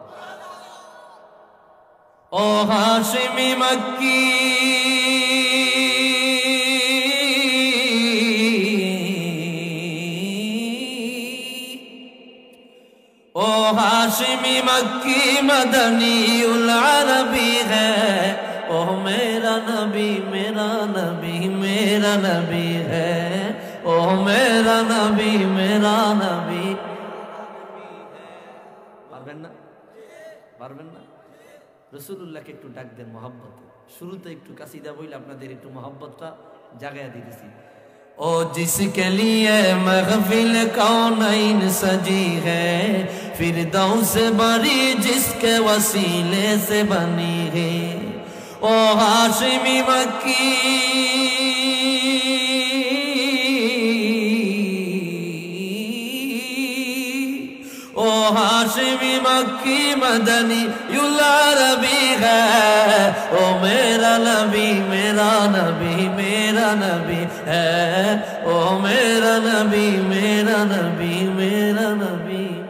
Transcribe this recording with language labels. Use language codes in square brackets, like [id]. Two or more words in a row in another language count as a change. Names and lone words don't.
[ur] او ہاشمی مکی او ہاشمی مکی [ar] مدنی العربی [ur] ہے، او میرا نبی میرا نبی میرا نبی ہے، او میرا نبی میرا نبی۔ [bn] পারবেন না পারবেন না রাসূলুল্লাহকে একটু ডাক দেন মহব্বতে। শুরুতে একটু কাসিদা বইলে আপনাদের একটু মহব্বতটা জাগায়া দিতেছি। [ur] او جس کے لیے محفل کونین سجی ہے، فردوس بری جس کے وسیلے سے بنی ہے، او ہاشمی مکی او ہاشمی مکی [ar] مدنی العربی [ur] ہے، او میرا نبی میرا نبی میرا نبی ہے، او میرا نبی میرا نبی میرا نبی۔